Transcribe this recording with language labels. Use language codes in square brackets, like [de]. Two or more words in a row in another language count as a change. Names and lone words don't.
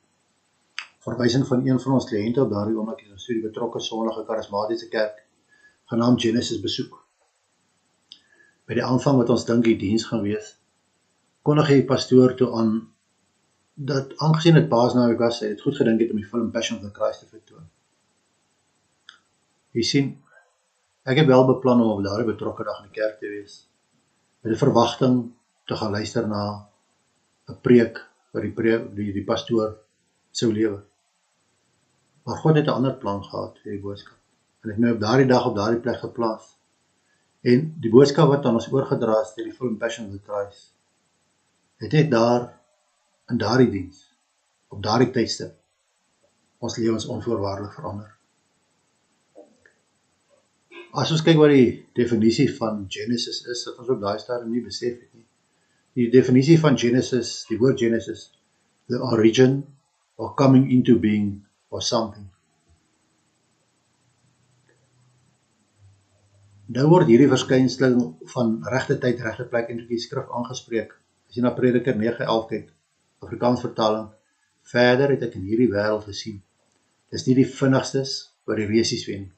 [af] Verwysing van een van ons kliënte op daardie oomblik het ons die betrokke sonnige karismatiese kerk genaamd Genesis besoek. By die aanvang wat ons dink die diens gaan wees, kondig die pastoor toe aan dat aangesien dit Paasnaweek was, hy het goed gedink het om die film Passion of the Christ te vertoon. Jy sien, ek het wel beplan om op daardie betrokke dag in die kerk te wees, met 'n verwagting te gaan luister na 'n preek wat die pastoor sou lewe. Maar God het 'n ander plan gehad vir die boodskap. En het my op daardie dag op daardie plek geplaas. En die boodskap wat aan ons oorgedra is deur die film Passion of the Christ, het net daar in daardie diens, op daardie tydstip, ons lewens onvoorwaardelik verander. As ons kyk wat die definisie van Genesis is, dat ons op daai stadium nie besef het nie. Die definisie van Genesis, die woord Genesis, [en] the origin or coming into being or something. [af] Nou word hierdie verskynsel van regte tyd, regte plek in die skrif aangespreek. As jy na Prediker 9:11 kyk, Afrikaans vertaling, verder het ek in hierdie wêreld gesien. Dis nie die vinnigstes wat die resies wen nie.